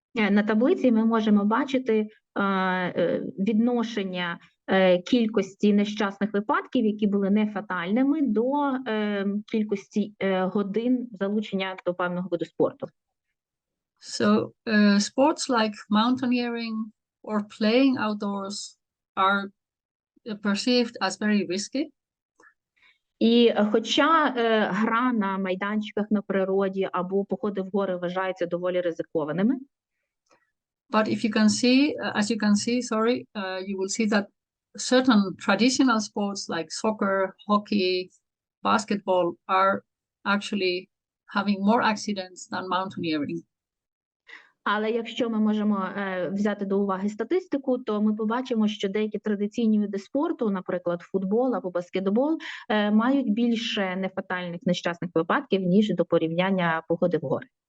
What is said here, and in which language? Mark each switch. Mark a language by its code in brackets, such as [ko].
[uk] На таблиці ми можемо бачити відношення кількості нещасних випадків, які були не фатальними, до кількості годин залучення до певного виду спорту. [en] So sports like mountaineering or playing outdoors are perceived as very risky. [uk] І хоча гра на майданчиках на природі або походи в гори вважаються доволі ризикованими, [en] but if you can see, as you can see, you will see that certain traditional sports like soccer, hockey, basketball are actually having more accidents than mountaineering. [uk] Але якщо ми можемо взяти до уваги статистику, то ми побачимо, що деякі традиційні види спорту, наприклад, футбол або баскетбол, мають більше нефатальних нещасних випадків, ніж до порівняння походи в гори.